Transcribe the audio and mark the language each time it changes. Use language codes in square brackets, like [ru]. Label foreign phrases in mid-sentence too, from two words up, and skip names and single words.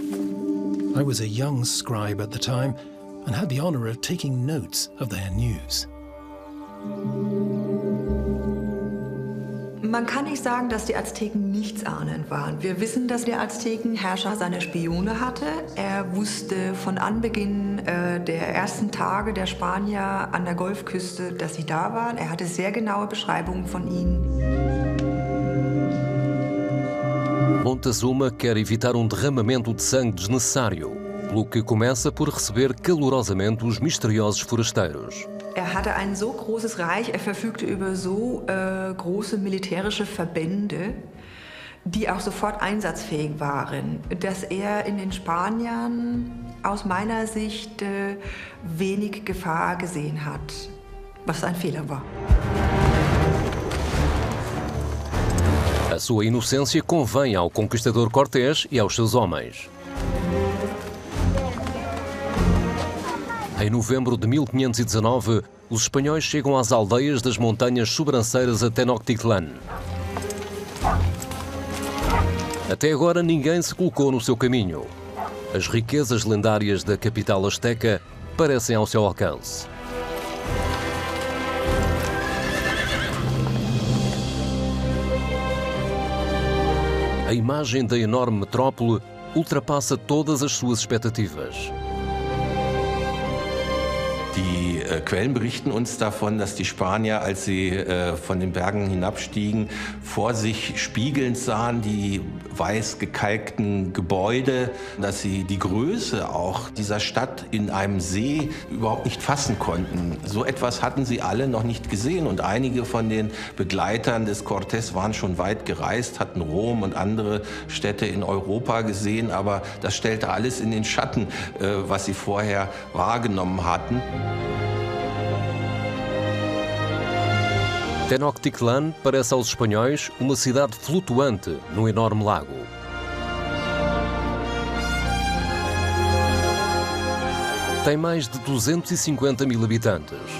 [en] I was a young scribe at the time and had the honor of taking notes of their news. [de] Man kann nicht sagen, dass die Azteken nichtsahnend waren. Wir wissen, dass der Aztekenherrscher seine Spione hatte. Er wusste von Anbeginn der ersten Tage der Spanier an der Golfküste, dass sie da waren. Er hatte sehr genaue Beschreibungen von ihnen. [pt] Montezuma quer evitar um derramamento de sangue desnecessário, pelo que começa por receber calorosamente os misteriosos forasteiros. [de] Er hatte ein so großes Reich, er verfügte über so große militärische Verbände, die auch sofort einsatzfähig waren, dass er in den Spaniern aus meiner Sicht wenig Gefahr gesehen hat, was ein Fehler war. [pt] A sua inocência convém ao conquistador Cortés e aos seus homens. Em novembro de 1519, os espanhóis chegam às aldeias das montanhas sobranceiras a Tenochtitlan. Até agora ninguém se colocou no seu caminho. As riquezas lendárias da capital azteca parecem ao seu alcance. A imagem da enorme metrópole ultrapassa todas as suas expectativas. [de] Die Quellen berichten uns davon, dass die Spanier, als sie von den Bergen hinabstiegen, vor sich spiegelnd sahen die weiß gekalkten Gebäude, dass sie die Größe auch dieser Stadt in einem See überhaupt nicht fassen konnten. So etwas hatten sie alle noch nicht gesehen und einige von den Begleitern des Cortés waren schon weit gereist, hatten Rom und andere Städte in Europa gesehen, aber das stellte alles in den Schatten, was sie vorher wahrgenommen hatten. [pt] Tenochtitlan parece aos espanhóis uma cidade flutuante num enorme lago. Tem mais de 250 mil habitantes.